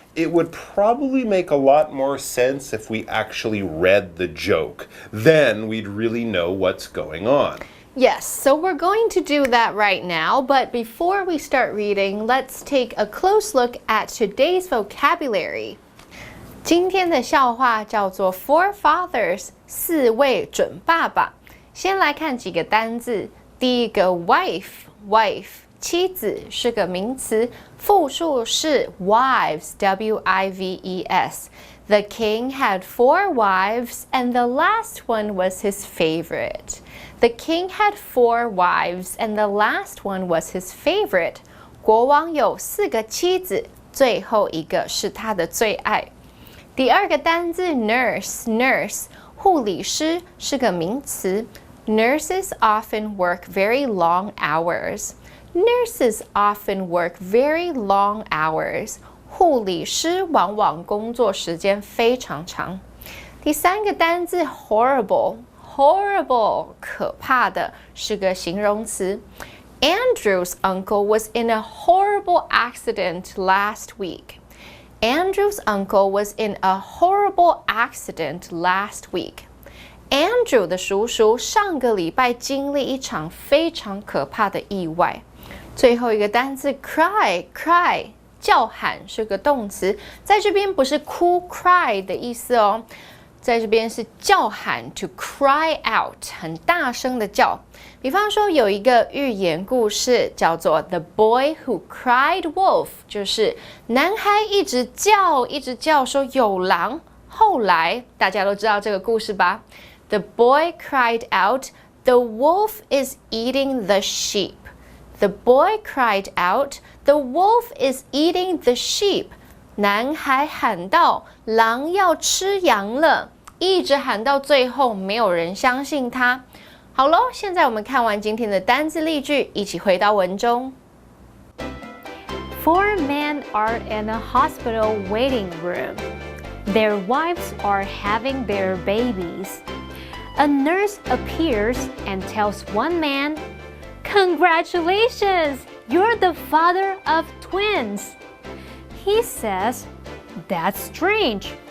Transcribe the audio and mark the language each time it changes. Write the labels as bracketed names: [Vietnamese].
[English] It would probably make a lot more sense if we actually read the joke. Then we'd really know what's going on. Yes, so we're going to do that right now, but before we start reading, let's take a close look at today's vocabulary. [Chinese] 今天的笑话叫做 Four Fathers, 四位准爸爸。先来看几个单字。第一个 wife 妻子是个名词，复数是 wives W-I-V-E-S. [English] The king had four wives and the last one was his favorite. The king had four wives and the last one was his favorite. [Chinese] 国王有四个妻子，最后一个是他的最爱。第二个单字 nurse 护理师是个名词。 [English] Nurses often work very long hours. Nurses often work very long hours. [Chinese] 护理师往往工作时间非常长。第三个单字 horrible 可怕的是个形容词。 [English] Andrew's uncle was in a horrible accident last week. Andrew's uncle was in a horrible accident last week. [Chinese] Andrew 的叔叔上个礼拜经历一场非常可怕的意外。最后一个单字 cry 叫喊是个动词，在这边不是哭 cry 的意思哦，在这边是叫喊 [English] to cry out [Chinese] 很大声的叫。比方说有一个寓言故事叫做 The Boy Who Cried Wolf， 就是男孩一直叫说有狼。后来大家都知道这个故事吧？ [English] The boy cried out, "The wolf is eating the sheep." The boy cried out, "The wolf is eating the sheep." [Chinese] 男孩喊道，狼要吃羊了，一直喊到最后，没有人相信他。好咯，现在我们看完今天的单字例句，一起回到文中。 [English] Four men are in a hospital waiting room. Their wives are having their babies. A nurse appears and tells one man, "Congratulations! You're the father of twins." He says, "That's strange.